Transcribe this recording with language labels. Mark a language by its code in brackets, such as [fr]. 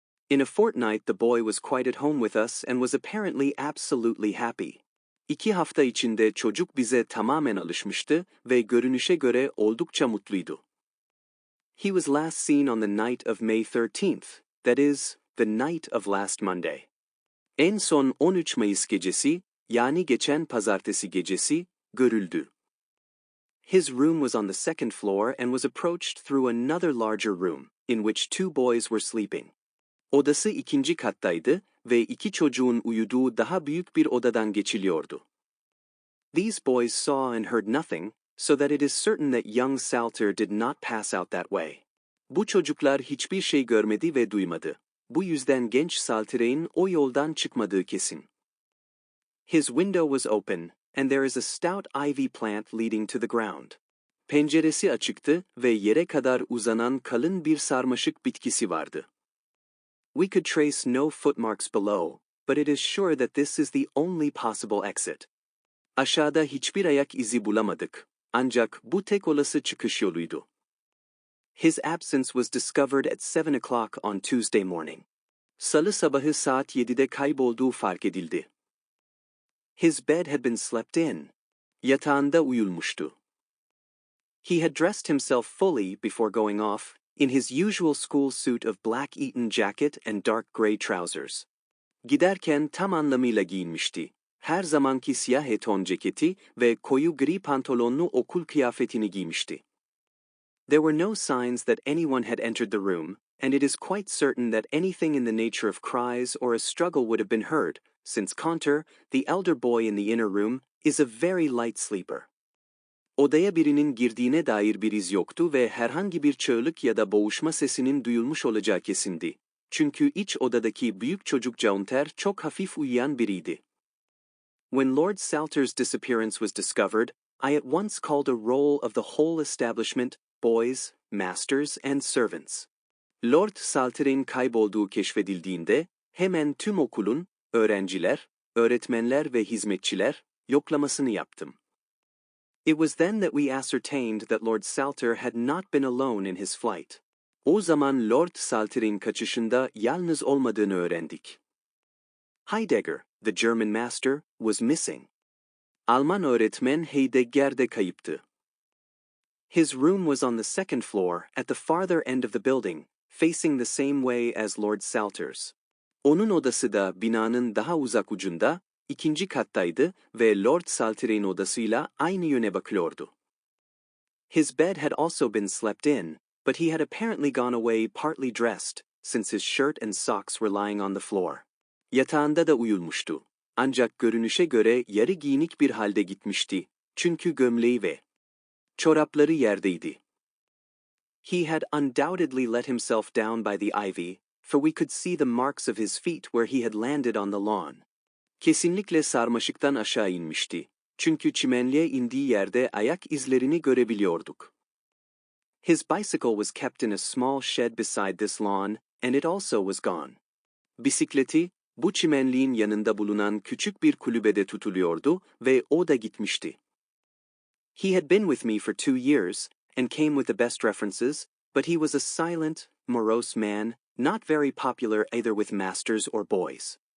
[en] In a fortnight the boy was quite at home with us and was apparently absolutely happy. [tr] 2 hafta içinde çocuk bize tamamen alışmıştı ve görünüşe göre oldukça mutluydu. [en] He was last seen on the night of May 13th, that is, the night of last Monday. [tr] En son 13 Mayıs gecesi, yani geçen pazartesi gecesi, görüldü. [en] His room was on the second floor and was approached through another larger room, in which 2 boys were sleeping. [tr] Odası 2. kattaydı ve 2 çocuğun uyuduğu daha büyük bir odadan geçiliyordu. [en] These boys saw and heard nothing, so that it is certain that young Salter did not pass out that way. [tr] Bu çocuklar hiçbir şey görmedi ve duymadı. Bu yüzden genç Salter'in o yoldan çıkmadığı kesin. [en] His window was open, and there is a stout ivy plant leading to the ground. [tr] Penceresi açıktı ve yere kadar uzanan kalın bir sarmaşık bitkisi vardı. [en] We could trace no footmarks below, but it is sure that this is the only possible exit. [tr] Aşağıda hiçbir ayak izi bulamadık, ancak bu tek olası çıkış yoluydu. [en] His absence was discovered at 7 o'clock on Tuesday morning. [tr] Salı sabahı saat 7'de kaybolduğu fark edildi. [en] His bed had been slept in. [tr] Yatağında uyulmuştu. [en] He had dressed himself fully before going off, in his usual school suit of black Eton jacket and dark gray trousers. [tr] Giderken tam anlamıyla giyinmişti. Her zamanki siyah eton ceketi ve koyu gri pantolonlu okul kıyafetini giymişti. [en] There were no signs that anyone had entered the room, and it is quite certain that anything in the nature of cries or a struggle would have been heard, since Conter, the elder boy in the inner room, is a very light sleeper. [tr] Odaya birinin girdiğine dair bir iz yoktu ve herhangi bir çığlık ya da boğuşma sesinin duyulmuş olacağı kesindi. Çünkü iç odadaki büyük çocuk Caunter çok hafif uyuyan biriydi. [en] When Lord Salter's disappearance was discovered, I at once called a roll of the whole establishment, boys, masters and servants. [tr] Lord Salter'in kaybolduğu keşfedildiğinde, hemen tüm okulun, öğrenciler, öğretmenler ve hizmetçiler, yoklamasını yaptım. [en] It was then that we ascertained that Lord Salter had not been alone in his flight. [tr] O zaman Lord Salter'in kaçışında yalnız olmadığını öğrendik. [en] Heidegger, the German master, was missing. [tr] Alman öğretmen Heidegger de kayıptı. [en] His room was on the second floor at the farther end of the building, facing the same way as Lord Salter's. [tr] Onun odası da binanın daha uzak ucunda, ikinci kattaydı ve Lord Salter'in odasıyla aynı yöne bakıyordu. [en] His bed had also been slept in, but he had apparently gone away partly dressed, since his shirt and socks were lying on the floor. [tr] Yatağında da uyulmuştu. Ancak görünüşe göre yarı giyinik bir halde gitmişti, çünkü gömleği ve çorapları yerdeydi. [en] He had undoubtedly let himself down by the ivy, for we could see the marks of his feet where he had landed on the lawn. [tr] Kesinlikle sarmaşıktan aşağı inmişti. Çünkü çimenliğe indiği yerde ayak izlerini görebiliyorduk. [en] His bicycle was kept in a small shed beside this lawn, and it also was gone. [tr] Bisikleti, bu çimenliğin yanında bulunan küçük bir kulübede tutuluyordu ve o da gitmişti. [en] He had been with me for 2 years, and came with the best references, but he was a silent, morose man, not very popular either with masters or boys.